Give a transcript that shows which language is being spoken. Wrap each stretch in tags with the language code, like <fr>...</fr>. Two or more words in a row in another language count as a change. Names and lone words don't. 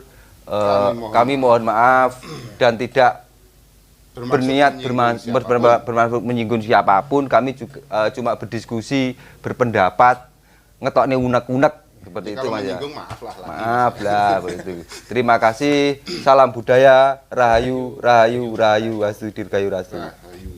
<id>Kami mohon maaf dan tidak berniat bermaksud menyinggung siapapun. Kami juga cuma berdiskusi, berpendapat,</id> <jv>ngetokne unek-unek</jv> <id>seperti itu, Mas ya. Maaf lah begitu. Terima kasih. Salam budaya,</id> <jv>rahayu, rahayu, rahayu,</jv> <sa>astu dirgayu rastu.</sa>